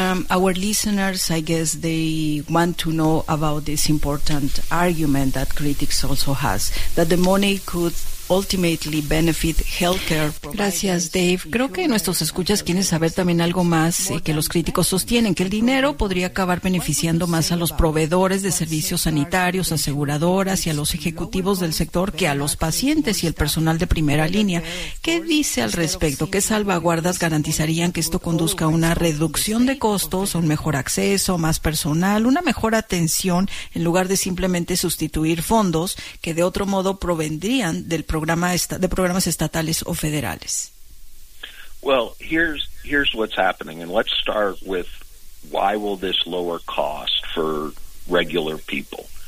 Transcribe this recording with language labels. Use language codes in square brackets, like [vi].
[en] Our listeners, I guess they want to know about this important argument that critics also has, that the money could ultimately benefit healthcare. [es] Gracias, Dave. Creo que nuestros escuchas quieren saber también algo más que los críticos sostienen, que el dinero podría acabar beneficiando más a los proveedores de servicios sanitarios, aseguradoras y a los ejecutivos del sector que a los pacientes y el personal de primera línea. ¿Qué dice al respecto? ¿Qué salvaguardas garantizarían que esto conduzca a una reducción de costos, un mejor acceso, más personal, una mejor atención, en lugar de simplemente sustituir fondos que de otro modo provendrían de programas estatales o federales? [en] Well, here's what's happening, and let's start with why will this lower cost for regular people?